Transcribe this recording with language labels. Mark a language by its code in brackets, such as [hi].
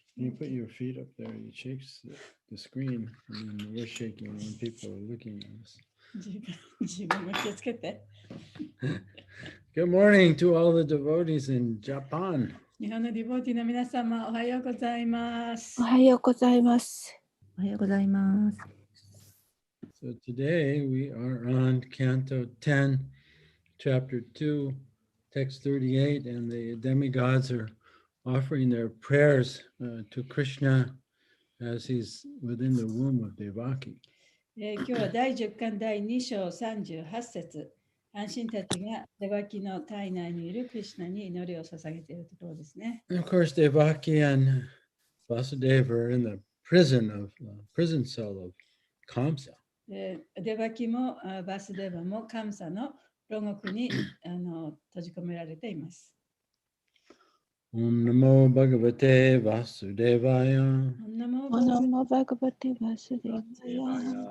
[en] You put your feet up there, it shakes the screen, and then we're shaking when people are looking at us. [ja] 自分も気をつけて。 [en] Good morning to all the devotees in Japan. [ja] 日本のディボーティーの皆様、おはようございますお。はようございます。おはようございます。 [en] So today we are on Canto 10, Chapter 2, Text 38, and the demigods are offering their prayers to Krishna as he's within the womb of Devaki. [ja] 今日は第10巻第2章38節。安心たちがデバキの体内にいるクリシュナに祈りを捧げているところですね。 [en] And of course, Devaki and Vasudeva are in the prison cell of Kamsa. [ja] デバキもバスデバもカムサの牢獄に閉じ込められています。 [sa] Om Namo Bhagavate Vasudevaya. Namo オナモバグバティバスデバヤ。